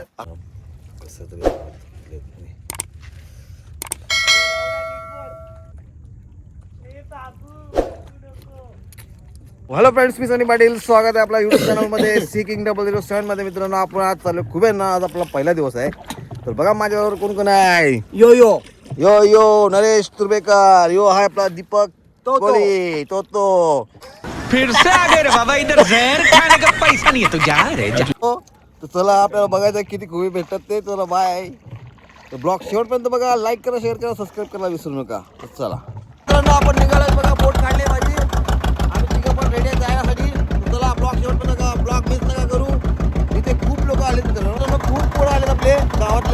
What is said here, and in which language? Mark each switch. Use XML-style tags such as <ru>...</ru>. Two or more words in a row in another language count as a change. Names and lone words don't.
<mr>कसं तरी</mr> <en>hello friends,</en> <mr>मी सनी पाटील. स्वागत आहे आपल्या युट्यूब चॅनलमध्ये Seeking007 मध्ये. मित्रांनो आपण आज चालू खूप आहे ना. आज आपला पहिला दिवस आहे. तर बघा माझ्यावर कोण कोण आहे. यो यो यो यो नरेश तुर्बेकर, यो आहे आपला दीपक कोहली, तो</mr> <hi>फिर से आ गए रे बाबा, इधर जहर खाने का पैसा नहीं है तो जा रे जा।</hi> <mr>तर चला आपल्याला बघायचं किती खूबी भेटतात ते. चला बाय. तर ब्लॉग शेवटपर्यंत बघा. लाईक करा, शेअर करा, सबस्क्राईब करायला विसरू नका. तर चला मित्रांनो आपण निघालोय बघा. बोट काढले माझी. आम्ही तिघं पण रेडी आहे जाण्यासाठी. तर चला ब्लॉग शेवटपर्यंत बघा. ब्लॉग मिस नका करू. इथे खूप लोक आले मित्रांनो, खूप पोरं आले आपले गावातले.</mr>